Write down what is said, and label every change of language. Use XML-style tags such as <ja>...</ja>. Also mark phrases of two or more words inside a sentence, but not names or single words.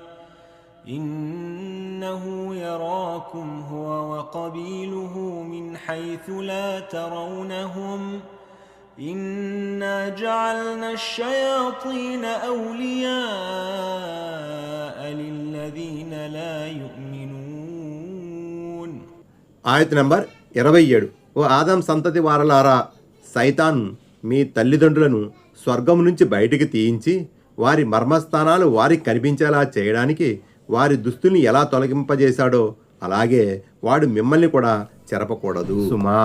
<ar>إنه يراكم هو وقبيله من حيث لا ترونهم إنا جعلنا الشياطين أولياء للذين لا يؤمنون.</ar> <te>ఆయత్ నంబర్ 27. ఓ ఆదం సంతతి వారలారా, సైతాన్ మీ తల్లిదండ్రులను స్వర్గం నుంచి బయటికి తీయించి వారి మర్మస్థానాలు వారికి కనిపించేలా చేయడానికి వారి దుస్తుల్ని ఎలా తొలగింపజేశాడో అలాగే వాడు మిమ్మల్ని కూడా చెరపకూడదు సుమా.</te>